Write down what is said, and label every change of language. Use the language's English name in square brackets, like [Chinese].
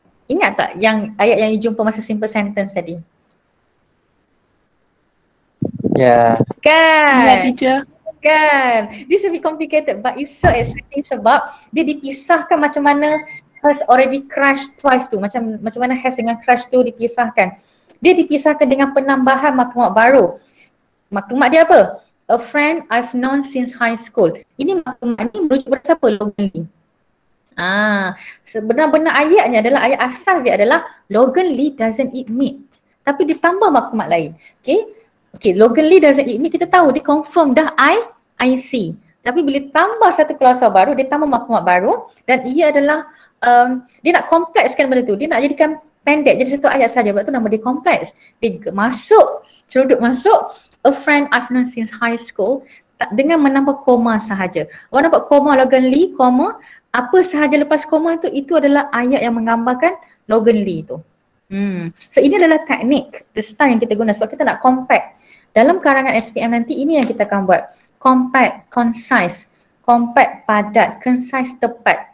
[Malay] Ingat tak yang ayat yang you jumpa masa simple sentence tadi? [English] Yeah. [Malay] Kan? [English] teacher. [Malay] Kan? [English] This will be complicated but it's so exciting [Malay] sebab dia dipisahkan macam mana [English] has already crashed twice tu. [Malay] Macam mana has dengan crash tu dipisahkan. Dia dipisahkan dengan penambahan maklumat baru. Maklumat dia apa? [English] A friend I've known since high school. [Malay] Ini maklumat ni merujuk pada siapa? Logan Lee. Sebenar-benar ayatnya adalah, ayat asas dia adalah [English] Logan Lee doesn't eat meat. [Malay] Tapi ditambah maklumat lain. Okay, [English] Logan Lee doesn't eat meat, [Malay] kita tahu dia confirm dah [English] I see. [Malay] Tapi bila tambah satu klausul baru, dia tambah maklumat baru dan ia adalah dia nak komplekskan benda tu. Dia nak jadikan pendek jadi satu ayat saja, sebab tu nama dia kompleks. Dia ceruduk masuk [English] a friend I've known since high school [Malay] dengan menambah koma sahaja. Awak nampak koma Logan Lee, koma, apa sahaja lepas koma itu adalah ayat yang menggambarkan Logan Lee tu. So ini adalah teknik, [English] the style [Malay] yang kita guna sebab kita nak compact. Dalam karangan SPM nanti ini yang kita akan buat. [English] Compact, concise, compact, padat, concise, tepat.